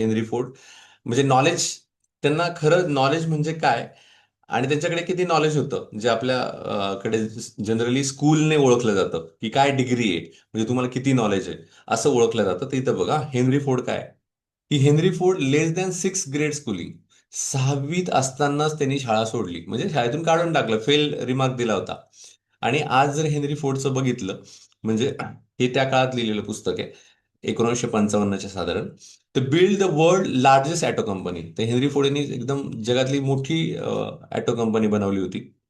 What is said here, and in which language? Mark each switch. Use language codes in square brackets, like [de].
[mr] Henry Ford म्हणजे knowledge, त्यांना खरं नॉलेज म्हणजे काय आणि त्यांच्याकडे किती नॉलेज होतं, जे आपल्या कडे जनरली स्कूलने ओळखलं जातं की काय डिग्री आहे, म्हणजे तुम्हाला किती नॉलेज आहे असं ओळखलं जातं. तर इथं बघा हेनरी फोर्ड काय, की हेनरी फोर्ड [en] Less than 6 grade schooling. [mr] 6वीत असतानाच त्यांनी शाळा सोडली, म्हणजे शाळेतून काढून टाकलं, फेल रिमार्क दिला होता. आणि आज जर हेनरी फोर्डचं बघितलं, म्हणजे हे त्या काळात लिहिलेलं पुस्तक आहे, 1955च्या साधारण. तर [en] Build the world largest auto company. [mr] तर हेनरी फोर्ड यांनी एकदम जगातली मोठी ॲटो कंपनी बनवली होती.